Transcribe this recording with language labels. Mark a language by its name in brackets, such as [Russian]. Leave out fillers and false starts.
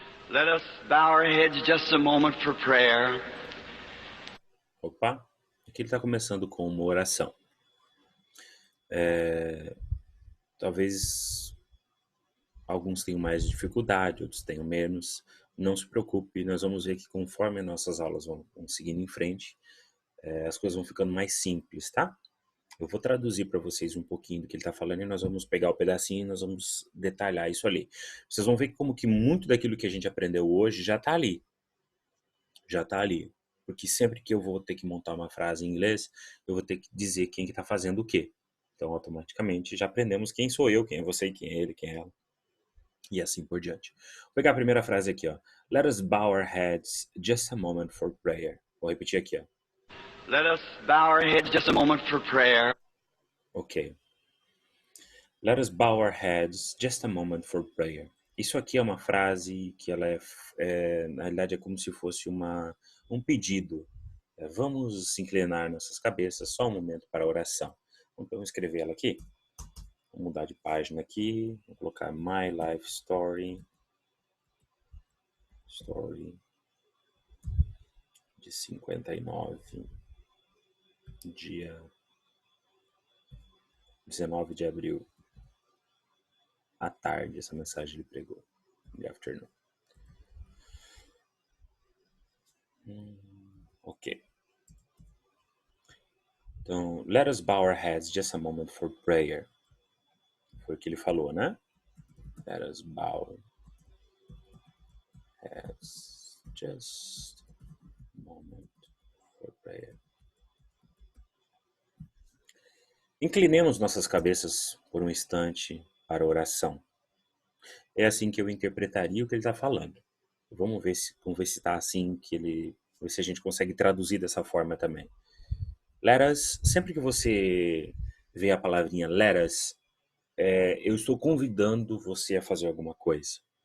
[English] Let us bow our heads just a moment for prayer. [Portuguese] Opa, aqui ele está começando com uma oração. Talvez alguns tenham mais dificuldade, outros tenham menos. Não se preocupe, nós vamos ver que conforme as nossas aulas vão seguindo em frente, as coisas vão ficando mais simples, tá? Eu vou traduzir para vocês um pouquinho do que ele está falando e nós vamos pegar o pedacinho e nós vamos detalhar isso ali. Vocês vão ver que como que muito daquilo que a gente aprendeu hoje já está ali. Já está ali. Porque sempre que eu vou ter que montar uma frase em inglês, eu vou ter que dizer quem que está fazendo o quê. Então, automaticamente, já aprendemos quem sou eu, quem é você, quem é ele, quem é ela. E assim por diante. Vou pegar a primeira frase aqui, ó. [English] Let us bow our heads just a moment for prayer. [Portuguese] Vou repetir aqui, ó. [English] Let us bow our heads just a moment for prayer. Ok. Let us bow our heads just a moment for prayer. [Portuguese] Isso aqui é uma frase que ela na realidade é como se fosse um pedido. Vamos inclinar nossas cabeças só um momento para a oração. Então, escrever ela aqui. Vou mudar de página aqui. Vou colocar My Life Story. Story de 59. Dia 19 de abril. À tarde, essa mensagem ele pregou. [English] In the afternoon. Ok. Então, let us bow our heads just a moment for prayer. Foi o que ele falou, né? Let us bow heads just a moment for prayer. [Portuguese] Inclinemos nossas cabeças por um instante para a oração. É assim que eu interpretaria o que ele está falando. Vamos ver se está assim ver se a gente consegue traduzir dessa forma também. Let us, sempre que você vê a palavrinha let us, eu estou convidando você a fazer alguma coisa.